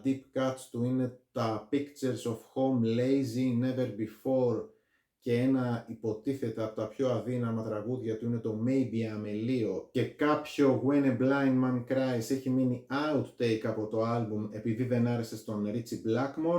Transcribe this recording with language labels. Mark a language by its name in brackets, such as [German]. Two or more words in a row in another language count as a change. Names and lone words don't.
[Greek] Deep Cuts του είναι τα Pictures of Home, Lazy, Never Before και ένα υποτίθεται από τα πιο αδύναμα τραγούδια του είναι το Maybe I'm a Leo και κάποιο When a Blind Man Cries έχει μείνει outtake από το άλμπουμ επειδή δεν άρεσε στον Ritchie Blackmore.